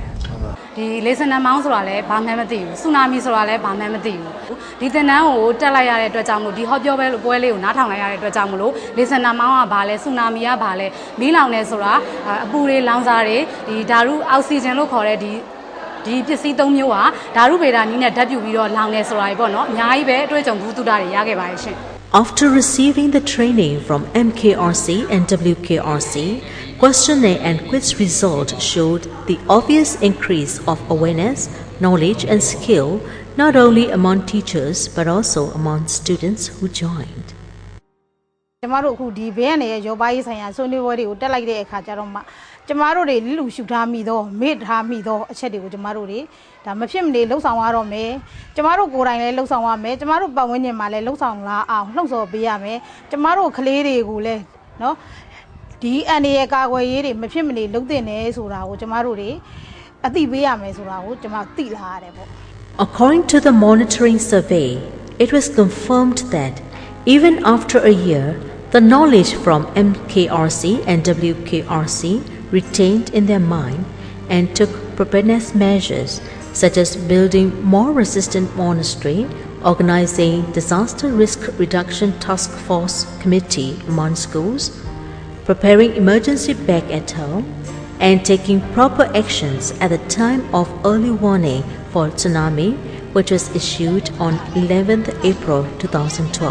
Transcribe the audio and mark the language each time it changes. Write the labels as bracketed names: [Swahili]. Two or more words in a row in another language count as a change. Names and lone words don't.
[Burmese] ဒီလေဆန်နံမောင်းဆိုတာလည်းဘာမှမသိဘူးဆူနာမီဆိုတာလည်းဘာမှမသိဘူးဒီသင်တန်းကိုတက်လိုက်ရတဲ့အတွက်ကြောင့်မို့ဒီဟောပြောပွဲလေးကိုနားထောင်လိုက်ရတဲ့အတွက်ကြောင့်မို့လို့လေဆန်နံမောင်းကဘာလဲဆူနာမီကဘာလဲမီးလောင်နေဆိုတာအပူတွေလောင်စာတွေဒီဓာတ်အောက်ဆီဂျင်လို့ခေါ်တဲ့ဒီပစ္စည်း၃မျိုးဟာဓာတ်ဗေဒနည်းနဲ့ဓာတ်ပြုပြီးတော့လောင်နေဆိုတာတွေပေါ့နော်အများကြီးပဲအတွေ့အကြုံဘူးတူတာတွေရခဲ့ပါတယ်ရှင် [English] After receiving the training from MKRC and Wkrc, questionnaire and quiz results showed the obvious increase of awareness, knowledge and skill not only among teachers but also among students who joined. [Burmese] ကျမတို့အခုဒီဘေးကနေရောပါရေးဆိုင်ရာဆွေးနွေးပွဲတွေကိုတက်လိုက်တဲ့အခါကျတော့မှကျမတို့တွေလူရှုထားမိတော့မေ့ထားမိတော့အချက်တွေကိုကျမတို့တွေဒါမဖြစ်မနေလှုပ်ဆောင်ရတော့မယ်ကျမတို့ကိုယ်တိုင်လည်းလှုပ်ဆောင်ရမယ်ကျမတို့ပတ်ဝန်းကျင်မှာလည်းလှုပ်ဆောင်လာအောင်လှုပ်ဆော်ပေးရမယ်ကျမတို့ကလေးတွေကိုလည်းနော်ဒီအန်ရဲ့ကာကွယ်ရေးတွေမဖြစ်မနေလုပ်တင်နေဆိုတာကိုကျမတို့တွေအသိပေးရမယ်ဆိုတာကိုကျမသိလာရတယ်ပေါ့ [English] According to the monitoring survey, it was confirmed that even after a year, the knowledge from MKRC and Wkrc retained in their mind and took preparedness measures such as building more resistant monastery, organizing disaster risk reduction task force committee among schools, preparing emergency bag at home, and taking proper actions at the time of early warning for tsunami, which was issued on 11th April 2012.